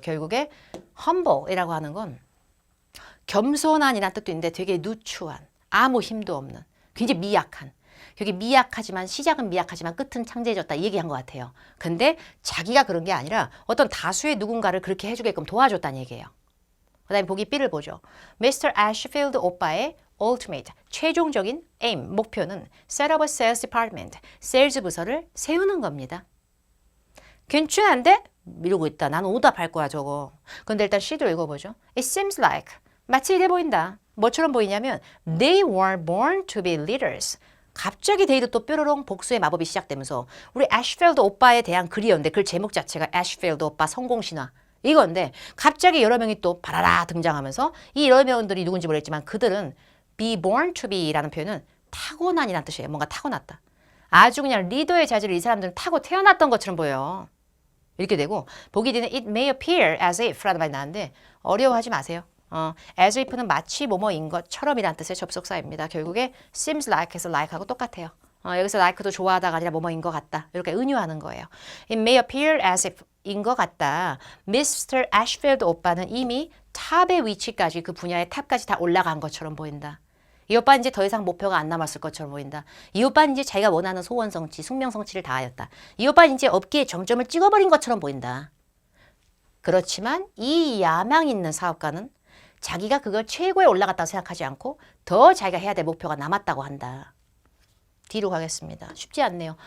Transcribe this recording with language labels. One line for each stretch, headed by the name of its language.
Korean: 결국에 humble이라고 하는 건 겸손한이라는 뜻도 있는데 되게 누추한, 아무 힘도 없는, 굉장히 미약한. 여기 미약하지만 시작은 미약하지만 끝은 창대해졌다 이 얘기한 것 같아요. 근데 자기가 그런 게 아니라 어떤 다수의 누군가를 그렇게 해주게끔 도와줬다는 얘기예요. 그 다음에 보기 B를 보죠.
English: Mr.
Korean: Ashfield 오빠의 ultimate, 최종적인 aim, 목표는
English: set up a sales department,
Korean: 세일즈 부서를 세우는 겁니다. 괜찮은데? 이러고 있다. 난 오답할 거야 저거. 근데 일단 C도 읽어보죠.
English: It seems like,
Korean: 마치 이래 보인다. 뭐처럼 보이냐면
English: they were born to be leaders.
Korean: 갑자기 데이도 또 뾰로롱 복수의 마법이 시작되면서 우리 애쉬필드 오빠에 대한 글이었는데 글 제목 자체가 애쉬필드 오빠 성공신화 이건데 갑자기 여러 명이 또 바라라 등장하면서 이 여러 명들이 누군지 모르겠지만 그들은
English: be born to be
Korean: 라는 표현은 타고난이라는 뜻이에요. 뭔가 타고났다. 아주 그냥 리더의 자질을 이 사람들은 타고 태어났던 것처럼 보여요. 이렇게 되고 보기 뒤는
English: it may appear as if
Korean: 라는 말이 나왔는데 어려워하지 마세요. as if는 마치 뭐뭐인 것처럼이라는 뜻의 접속사입니다. 결국에
English: seems like
Korean: 에서 like하고 똑같아요. 여기서 like도 좋아하다가 아니라 뭐뭐인 것 같다. 이렇게 은유하는 거예요.
English: It may appear as if
Korean: 인 것 같다.
English: Mr.
Korean: Ashfield 오빠는 이미 탑의 위치까지 그 분야의 탑까지 다 올라간 것처럼 보인다. 이 오빠는 이제 더 이상 목표가 안 남았을 것처럼 보인다. 이 오빠는 이제 자기가 원하는 소원 성취, 숙명 성취를 다하였다. 이 오빠는 이제 업계에 정점을 찍어버린 것처럼 보인다. 그렇지만 이 야망 있는 사업가는 자기가 그걸 최고에 올라갔다고 생각하지 않고 더 자기가 해야 될 목표가 남았다고 한다. 뒤로 가겠습니다. 쉽지 않네요.